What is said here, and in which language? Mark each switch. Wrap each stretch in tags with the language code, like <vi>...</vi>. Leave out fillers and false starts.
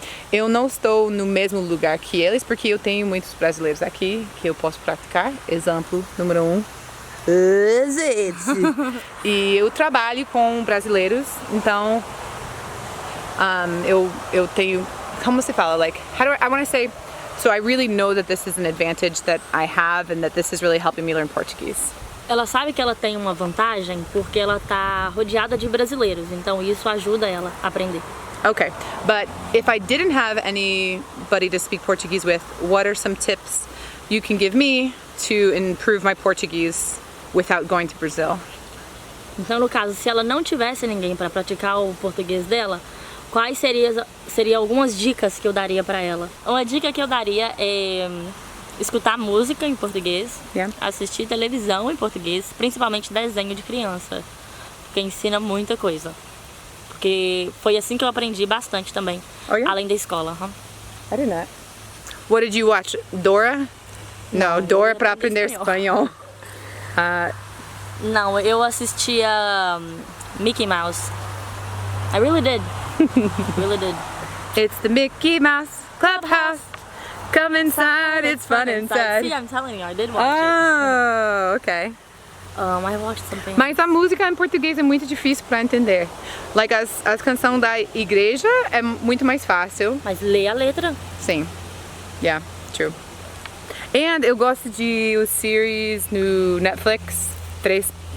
<pt>Eu não estou no mesmo lugar que eles porque eu tenho muitos brasileiros aqui que eu posso praticar. Exemplo número 1. E eu trabalho com brasileiros, então eu tenho, como se fala,</pt> <en>like, I want to say, so I really know that this is an advantage that I have and that this is really helping me learn Portuguese.</en> <pt>Ela sabe que ela tem uma vantagem porque ela está rodeada de brasileiros, então isso ajuda ela a aprender.</pt> <en>Okay, but if I didn't have anybody to speak Portuguese with, what are some tips you can give me to improve my Portuguese without going to Brazil?</en> <pt>Então, no caso, se ela não tivesse ninguém para praticar o português dela, quais seriam algumas dicas que eu daria para ela? Uma dica que eu daria é escutar música em português, assistir televisão em português, principalmente desenho de criança, porque ensina muita coisa. Porque foi assim que eu aprendi bastante também, além da escola.</pt> <en>I didn't know. What did you watch? Dora?</en> <pt>No, Dora para aprender espanhol. Não, eu assistia Mickey Mouse.</pt> <en>I really did. Really did. It's the Mickey Mouse Clubhouse. Come inside, it's fun inside. See, I'm telling you, I did watch it. Oh, okay. I watched something.</en> <pt>Mas a música em português é muito difícil para entender. Like as canções da igreja é muito mais fácil. Mas lê a letra.</pt> <en>Sim. Yeah, true.</en> <pt>And eu gosto de o series no Netflix 3%.</pt>